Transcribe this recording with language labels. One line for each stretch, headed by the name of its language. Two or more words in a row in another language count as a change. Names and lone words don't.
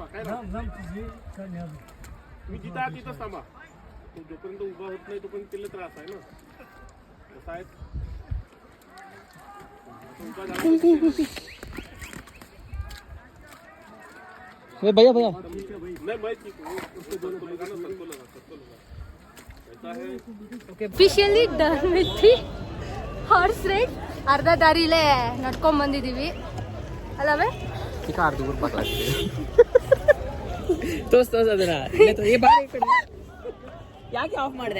Marathi: काय तुम्ही जिथं आहे तिथंच थांबा. जोपर्यंत उभा होत नाही तोपर्यंत तिला त्रास आहे ना. कसं आहे भैया भैया नाही माहिती
English: officially done with the horse ride.
Kannada: ಅರ್ಧ ದಾರಿಲೇ ನಡ್ಕೊಂಡ್ ಬಂದಿದ್ದೀವಿ ಅಲ್ಲವೇ? ಅರ್ಧ ಊರು ಪಕ್ಕ ಯಾಕೆ ಆಫ್ ಮಾಡಿದೆ?